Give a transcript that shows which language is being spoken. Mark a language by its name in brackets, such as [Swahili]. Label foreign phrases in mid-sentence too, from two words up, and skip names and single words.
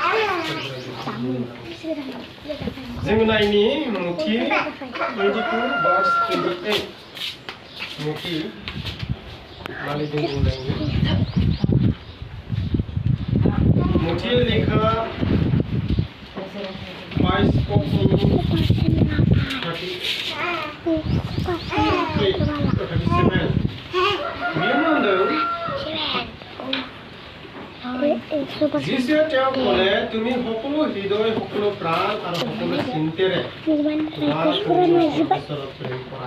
[Bodo] जोङो नायनि मुथि 22 verse 28 मुथि माने जों बुंनांगोन मुथि लेखा [Assamese] যিশুৱে তেওঁক ক'লে তুমি সকলো হৃদয় সকলো প্ৰাণ আৰু সকলো চিন্তাৰে তোমাৰ ঈশ্বৰৰ প্ৰেম কৰা।